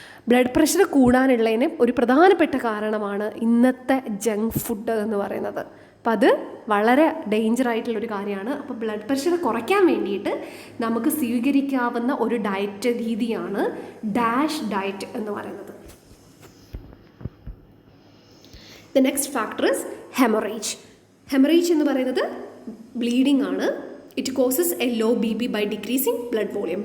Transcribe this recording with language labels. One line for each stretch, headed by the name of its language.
Malayalam: Blood pressure കൂടാനുള്ളതിന് ഒരു പ്രധാനപ്പെട്ട കാരണമാണ് ഇന്നത്തെ ജങ്ക് ഫുഡ് എന്ന് പറയുന്നത്. അപ്പം അത് വളരെ ഡേഞ്ചർ ആയിട്ടുള്ളൊരു കാര്യമാണ്. അപ്പോൾ ബ്ലഡ് പ്രഷർ കുറയ്ക്കാൻ വേണ്ടിയിട്ട് നമുക്ക് സ്വീകരിക്കാവുന്ന ഒരു ഡയറ്റ് രീതിയാണ് ഡാഷ് ഡയറ്റ് എന്ന് പറയുന്നത്.
English: The next factor is hemorrhage. Hemorrhage
Malayalam: എന്ന് പറയുന്നത് ബ്ലീഡിംഗ് ആണ്.
English: It causes a low B P by decreasing blood volume.